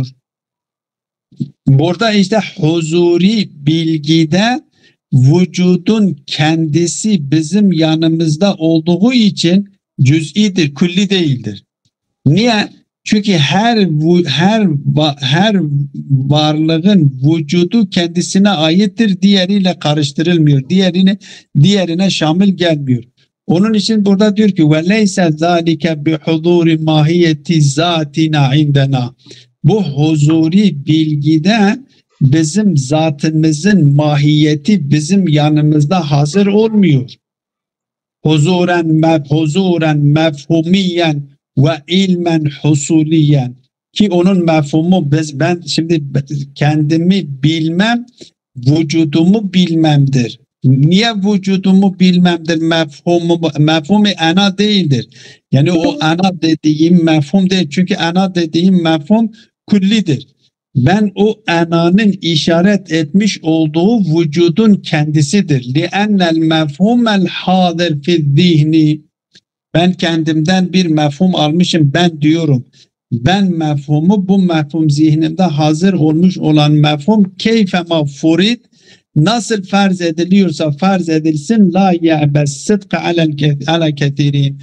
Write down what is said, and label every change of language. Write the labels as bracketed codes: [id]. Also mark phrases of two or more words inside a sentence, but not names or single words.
[tr] Burada işte huzuri bilgide vücudun kendisi bizim yanımızda olduğu için cüz'idir, külli değildir. Niye? Çünkü her varlığın vücudu kendisine aittir, diğeriyle karıştırılmıyor, diğerine şamil gelmiyor. Onun için burada diyor ki [ar] وَلَيْسَ ذَٰلِكَ بِحُضُورِ مَاهِيَةِ ذَاتِنَا عِنْدَنَا. [tr] Bu huzuri bilgide bizim zatımızın mahiyeti bizim yanımızda hazır olmuyor. [ar] حضورا مفهوميا وعلما حصوليا, [tr] ki onun mefhumu ben şimdi kendimi bilmem, vücudumu bilmemdir. Niye vücudumu bilmemdir? Mefhumu ana değildir. Yani o ana dediğim mefhum değil. Çünkü ana dediğim mefhum küllidir. Ben o ananın işaret etmiş olduğu vücudun kendisidir. [ar] لِأَنَّ الْمَفْهُمَ الْحَاضِرْ فِي الذِّهْنِ. [tr] Ben kendimden bir mefhum almışım, ben diyorum. Ben mefhumu, bu mefhum zihnimde hazır olmuş olan mefhum [ar] كيف فرض, [tr] nasıl farz ediliyorsa farz edilsin, [ar] لا يأبى صدقه على كثيرين.